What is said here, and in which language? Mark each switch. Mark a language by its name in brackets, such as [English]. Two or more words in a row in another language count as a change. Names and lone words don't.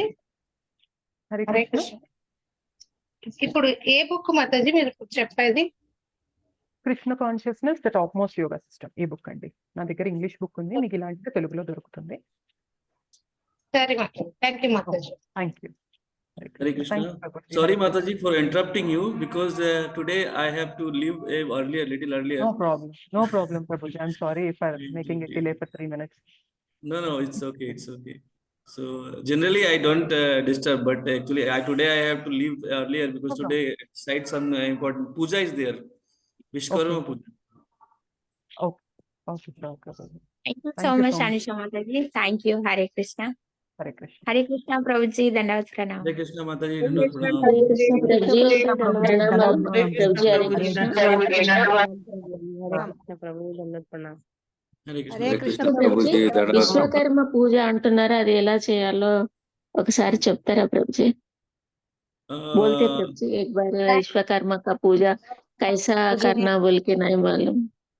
[Telugu] హరే హరే కృష్ణ. కృష్ణ. ఇప్పుడు ఏ బుక్ మాతాజీ మీరు చెప్పేది? [English] Krishna consciousness the top most yoga system [Telugu] ఈ బుక్ అండి. నా దగ్గర [English] English book [Telugu] ఉంది, మీకు ఇలాంటిది తెలుగులో దొరుకుతుంది. సరే మాతాజీ. [English] thank you [Telugu] మాతాజీ. [English] thank you. Hare Krishna. Sorry, Mataji, for interrupting you because today I have to leave little earlier. No problem, Prabhuji. I'm sorry for making it delay for 3 minutes. No, it's okay. So generally I don't disturb, but actually today I have to leave earlier because No today site some important puja is there. Vishwakarma Okay. puja. Okay, Prabhuji. thank you Thank సో you మచ్ so much. [Telugu] అనుష మాతాజీ. [English] thank you. [Telugu] హరే కృష్ణ. హరే కృష్ణ. హరే కృష్ణ ప్రభుజీ. దండవత్ ప్రణామం. [English] Hare Krishna, Mataji. [Telugu] హరే [English] Dandavat [Telugu] కృష్ణ [English] pranam. [Telugu] హరే కృష్ణ ప్రభుజీ. ప్రణామాలు. [English] Hare Krishna, [Telugu] ప్రభుజీ హరే [English] Prabhuji. [Telugu] కృష్ణ. [English] Hare Krishna. [Telugu] హరే కృష్ణ కృష్ణ ప్రభుజీ. ప్రభుజీ. దండవత్ విశ్వకర్మ పూజ అంటున్నారు, అది ఎలా చేయాలో ఒకసారి చెప్తారా ప్రభుజీ? [Hindi] बोलते प्रभु जी एक बार विश्वकर्मा का पूजा कैसा करना बोल के नहीं मालूम.